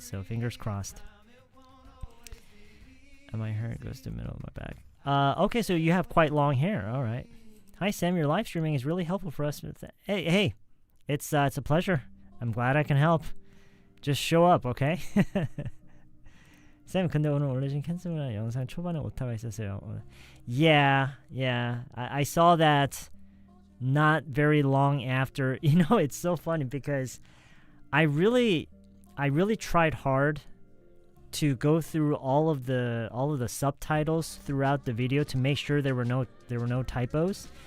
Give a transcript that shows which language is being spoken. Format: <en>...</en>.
<en>So fingers crossed. And my hair goes to the middle of my back. Okay, so you have quite long hair. All right. Hi, Sam. Your live streaming is really helpful for us. Hey, it's a pleasure. I'm glad I can help. Just show up, okay?</en> <ko>쌤, 근데 오늘 올려준 캔슬한 영상 초반에 오타가 있었어요.</ko> <en>Yeah. I saw that not very long after. You know, it's so funny because I really tried hard to go through all of the subtitles throughout the video to make sure there were no typos.</en>